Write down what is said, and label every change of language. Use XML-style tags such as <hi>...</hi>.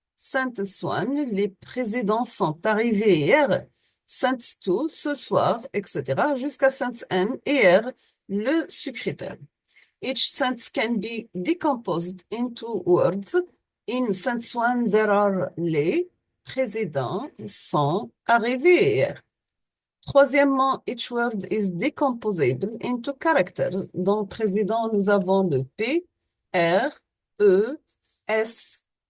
<en>Sentence 1,</en> <fr>les précédents sont arrivés hier.</fr> <en>Sentence 2,</en> <fr>ce soir, etc. jusqu'à sentence N et R, le secrétaire.</fr> <en>Each sentence can be decomposed into words. In sentence 1, there are les, précédents, sont, arrivés hier. Troisièmement, each word is decomposable into characters.</en> <fr>Dans précédent, nous avons le P, R, E, S,</fr>